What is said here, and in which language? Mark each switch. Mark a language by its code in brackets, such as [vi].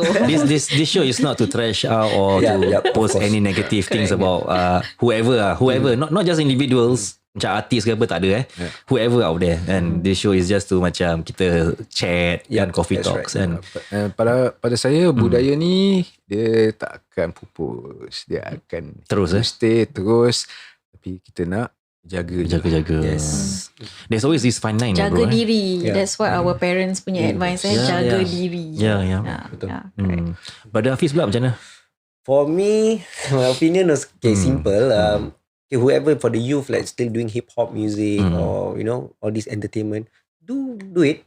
[en] This show is not to trash out or to post any negative things about whoever. Not just individuals, [ms] macam artis ke apa, tak ada [en] whoever out there. And this show is just to [ms] macam kita [en] chat and coffee talks. Right. And [ms] pada saya budaya ni dia tak akan pupus, dia akan stay terus. Tapi kita nak jaga. [en] Yes. There's always this fine line. [ms] Jaga diri. [en] That's what our parents punya advice. [ms] Jaga diri. Betul. Brother Hafiz pula macam mana? [en] For me, my opinion is simple. Whoever for the youth like still doing hip hop music or all this entertainment, do it.